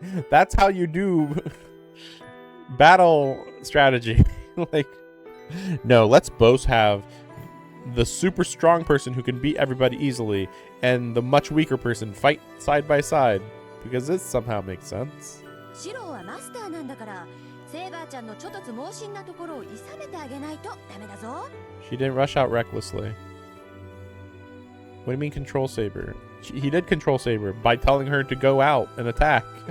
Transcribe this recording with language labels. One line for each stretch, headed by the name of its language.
English: That's how you do battle strategy. Like, no, let's both have the super strong person who can beat everybody easily and the much weaker person fight side by side, because this somehow makes sense.
Japanese: シロはマスターなんだから、セイバーちゃんのちょっとつ猛進なところを諌めてあげないとダメだぞ。
English: She didn't rush out recklessly. What do you mean control Saber? He did control Saber by telling her to go out and attack.